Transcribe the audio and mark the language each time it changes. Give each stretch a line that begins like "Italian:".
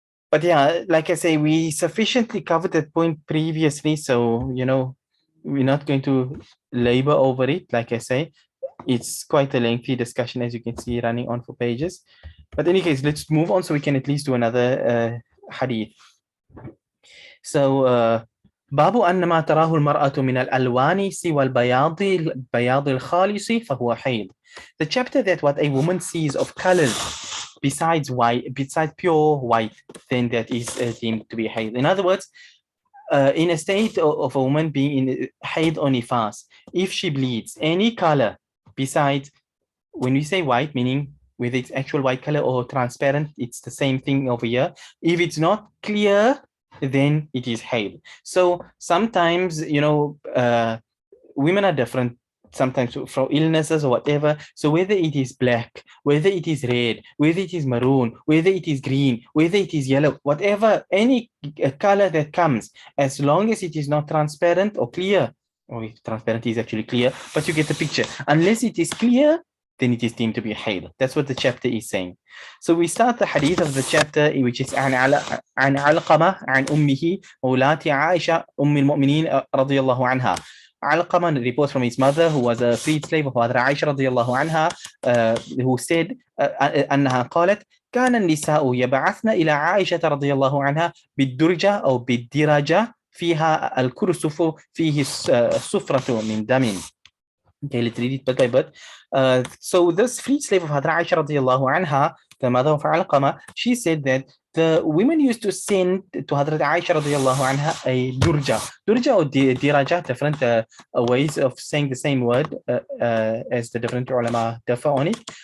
English: But yeah, like I say, we sufficiently covered that point previously, so we're not going to labor over it. Like I say, it's quite a lengthy discussion, as you can see, running on for pages. But in any case, let's move on so we can at least do another hadith.
Arabic: So باب أن ما تراه المرأة من الألوان سوى البياض الخالص فهو حيض.
English: The chapter that what a woman sees of colors besides pure white, then that is deemed to be hayd. In other words, in a state of a woman being in hayd or nifas, if she bleeds any color besides, when we say white, meaning whether it's actual white color or transparent, it's the same thing over here. If it's not clear, then it is hayd. So sometimes, women are different, sometimes from illnesses or whatever. So whether it is black, whether it is red, whether it is maroon, whether it is green, whether it is yellow, whatever, any color that comes, as long as it is not transparent or clear, or if transparent is actually clear, but you get the picture. Unless it is clear, then it is deemed to be hayd. That's what the chapter is saying. So we start the hadith of the chapter, which is
Arabic: عن علقمة عن أمه مولاة عائشة أم المؤمنين رضي الله عنها.
English: Alqama reports from his mother, who was a freed slave of Mother Aisha
Arabic: رضي الله عنها,
English: who said
Arabic: أنها قالت كان النساء يبعثن إلى عائشة رضي الله عنها بالدرجة أو بالدرجة فيها الكرسف فيه السفرة من دم.
English: Okay, let's read it bit by bit. So this freed slave of Hadra Aisha radiallahu anha, the mother of Alqama, she said that the women used to send to Hadrat Aisha radiallahu anha a durja. Durja or diraja, different ways of saying the same word as the different ulama differ on it.